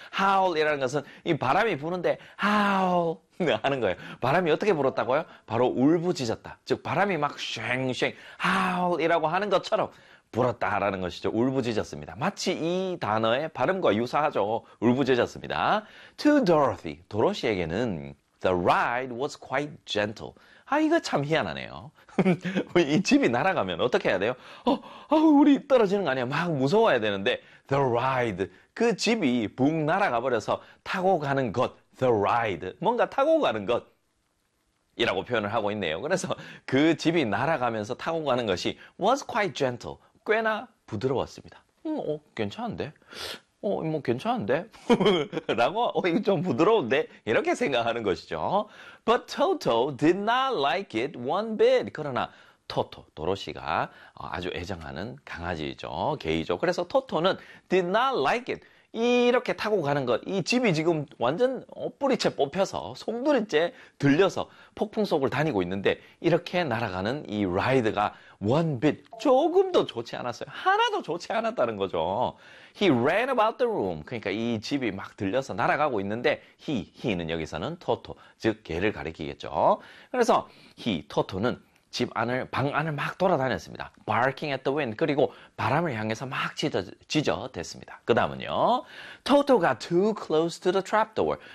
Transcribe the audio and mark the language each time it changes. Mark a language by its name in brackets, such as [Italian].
[Korean] howl이라는 것은 이 바람이 부는데 howl 하는 거예요. 바람이 어떻게 불었다고요? 바로 울부짖었다. 즉 바람이 막 쉥쉥 howl이라고 하는 것처럼 불었다라는 것이죠. 울부짖었습니다. 마치 이 단어의 발음과 유사하죠. 울부짖었습니다. [English] To Dorothy, [Korean] 도로시에게는 [English] the ride was quite gentle. [Korean] 아, 이거 참 희한하네요. 이 집이 날아가면 어떻게 해야 돼요? 우리 떨어지는 거 아니야? 막 무서워야 되는데, the ride, 그 집이 붕 날아가 버려서 타고 가는 것, the ride, 뭔가 타고 가는 것이라고 표현을 하고 있네요. 그래서 그 집이 날아가면서 타고 가는 것이 [English] was quite gentle, [Korean] 꽤나 부드러웠습니다. 괜찮은데? 뭐 괜찮은데? 라고, 이거 좀 부드러운데? 이렇게 생각하는 것이죠. [English] But Toto did not like it one bit. [Korean] 그러나 토토, 도로시가 아주 애정하는 강아지죠. 개이죠. 그래서 토토는 [English] did not like it. [Korean] 이렇게 타고 가는 것, 이 집이 지금 완전 뿌리채 뽑혀서 송두리째 들려서 폭풍 속을 다니고 있는데, 이렇게 날아가는 이 라이드가 one bit 조금도 좋지 않았어요. 하나도 좋지 않았다는 거죠. [English] He ran about the room. [Korean] 그러니까 이 집이 막 들려서 날아가고 있는데, he는 여기서는 토토, 즉 개를 가리키겠죠. 그래서 토토는 집 안을, 방 안을 막 돌아다녔습니다. [English] Barking at the wind. [Korean] 그리고 바람을 향해서 막 지저댔습니다. 그 다음은요. [English] Toto got too close to the trap door.